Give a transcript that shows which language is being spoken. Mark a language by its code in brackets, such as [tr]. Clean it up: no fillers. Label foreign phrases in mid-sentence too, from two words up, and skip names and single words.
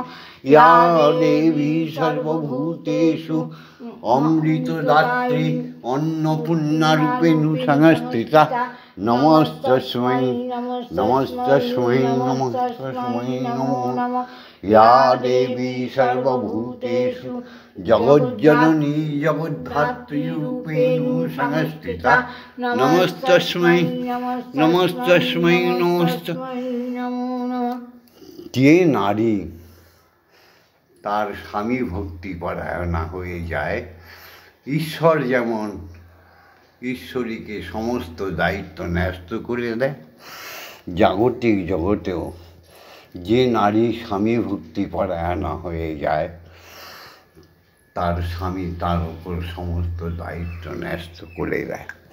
[sa] या देवी सर्वभूतेषु अमृतदात्री अन्नपूर्णारूपेण संस्थिता, नमस्तस्मै नमस्तस्मै नमस्तस्मै नमो नमः। या देवी सर्वभूतेषु जगज्जननी जगद्धात्रीरूपेण संस्थिता, नमस्तस्मै नमस्तस्मै नमस्तस्मै नमो नमः। [bn] যে নারী তার স্বামী ভক্তি পরায়ণা হয়ে যায়, ঈশ্বর যেমন ঈশ্বরীকে সমস্ত দায়িত্ব ন্যস্ত করে দেয়, জাগতিক জগতেও যে নারী স্বামী ভক্তি পরায়ণা হয়ে যায়, তার স্বামী তার উপর সমস্ত দায়িত্ব ন্যস্ত করে দেয়।